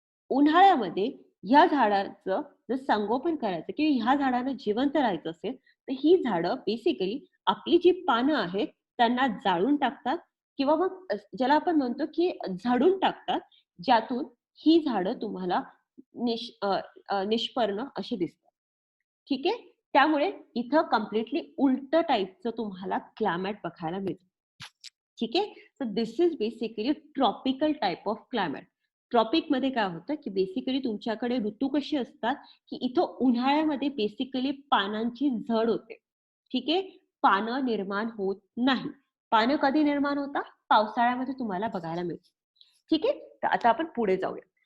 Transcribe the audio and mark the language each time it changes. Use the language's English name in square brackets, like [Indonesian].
[Marathi] उन्हाळ्यामध्ये ह्या झाडाचं जर संगोपन करायचं किंवा ह्या झाडाला जिवंत राहायचं असेल, तर ही झाडं बेसिकली आपली जी पानं आहेत त्यांना जाळून टाकतात किंवा मग ज्याला आपण म्हणतो, की झाडून टाकतात, ज्यातून ही झाडं तुम्हाला निष्पर्ण अशी दिसतात. ठीक आहे? त्यामुळे इथं कंप्लीटली उलटं टाइपचं तुम्हाला क्लायमेट बघायला मिळतं. ठीक आहे. [English] So this is basically tropical type of climate. [Marathi] ट्रॉपिकमध्ये काय होतं, की बेसिकली तुमच्याकडे ऋतू कसे असतात, की इथं उन्हाळ्यामध्ये बेसिकली पानांची झड होते. ठीक आहे. पानं निर्माण होत नाही. पानं कधी निर्माण होतात? पावसाळ्यामध्ये तुम्हाला बघायला मिळतं. ठीक आहे. तर आता आपण पुढे जाऊया.